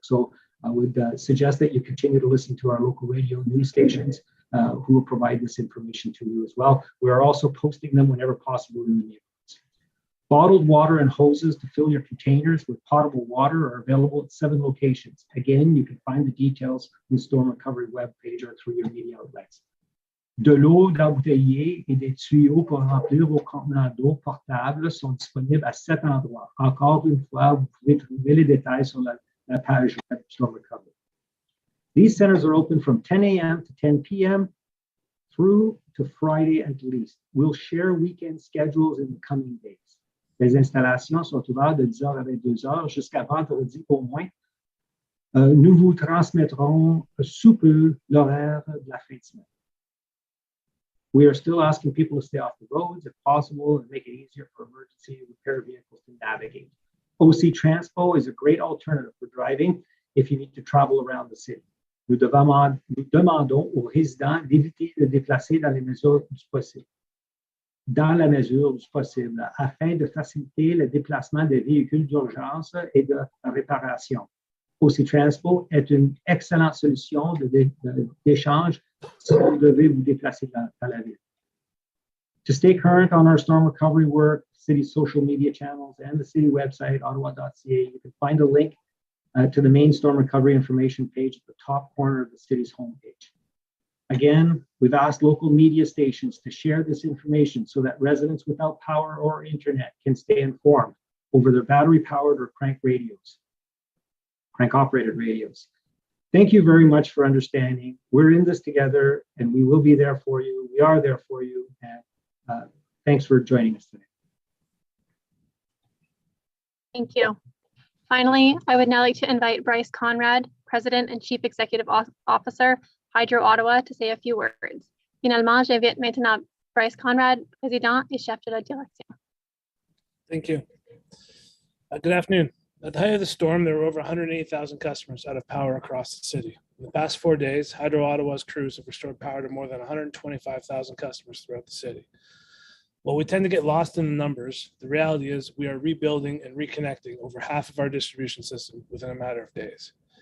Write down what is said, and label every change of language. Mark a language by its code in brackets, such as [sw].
[en] So I would suggest that you continue to listen to our local radio news stations who will provide this information to you as well. We are also posting them whenever possible in the neighborhoods. Bottled water and hoses to fill your containers with potable water are available at 7 locations. Again, you can find the details on the Storm Recovery webpage or through your media outlets. [fr] De l'eau d'embouteiller et des tuyaux pour remplir vos contenants d'eau portables sont disponibles à 7 endroits. Encore une fois, vous pouvez trouver les détails sur la page web Storm Recovery. [en] These centers are open from 10 a.m. to 10 p.m. through to Friday at least. We'll share weekend schedules in the coming days. [fr] Les installations sont ouvertes de 10h à 22h jusqu'à vendredi au moins. Nous vous transmettrons sous peu l'horaire de la fin de semaine. [en] We are still asking people to stay off the roads if possible and make it easier for emergency repair vehicles to navigate. OC Transpo is a great alternative for driving if you need to travel around the city. [fr] Nous demandons aux résidents d'éviter de déplacer dans la mesure du possible, afin de faciliter le déplacement des véhicules d'urgence et de réparation. OC Transpo est une excellente solution d'échange si vous devez vous déplacer dans la ville. [en] To stay current on our storm recovery work, city social media channels, and the city website, ottawa.ca, you can find a link to the main storm recovery information page at the top corner of the city's homepage. Again, we've asked local media stations to share this information so that residents without power or internet can stay informed over their battery-powered or crank-operated radios. Thank you very much for understanding. We're in this together, and we will be there for you. We are there for you, and thanks for joining us today. Thank you. Finally, I would now like to invite Bryce Conrad, President and Chief Executive Officer, Hydro Ottawa, to say a few words. [fr] Finalement, j'invite maintenant Bryce Conrad, Président et Chef de la Direction. [en] Thank you. Good afternoon. At the height of the storm, there were over 180,000 customers out of power across the city. In the past 4 days, Hydro Ottawa's crews have restored power to more than 125,000 customers throughout the city. While we tend to get lost in the numbers, the reality is we are rebuilding and reconnecting over half of our distribution system within a matter of days.